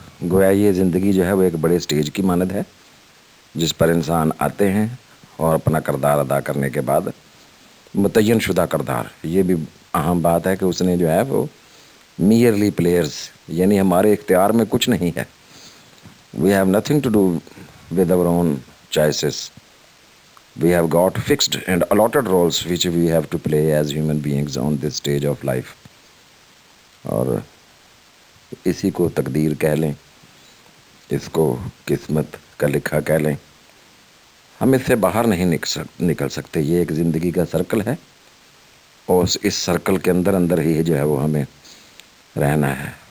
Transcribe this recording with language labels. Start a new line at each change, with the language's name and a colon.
Urdu: گویا یہ زندگی جو ہے وہ ایک بڑے سٹیج کی مانند ہے جس پر انسان آتے ہیں اور اپنا کردار ادا کرنے کے بعد متعین شدہ کردار، یہ بھی اہم بات ہے کہ اس نے جو ہے وہ
English: merely players,
Urdu: یعنی ہمارے اختیار میں کچھ نہیں ہے.
English: We have nothing to do with our own choices. We have got fixed and allotted roles which we have to play as human beings on this stage of life.
Urdu: اور اسی کو تقدیر کہہ لیں، اس کو قسمت کا لکھا کہہ لیں. ہم اس سے باہر نہیں نکل سکتے. یہ ایک زندگی کا سرکل ہے اور اس سرکل کے اندر اندر ہی جو ہے وہ ہمیں رہنا ہے.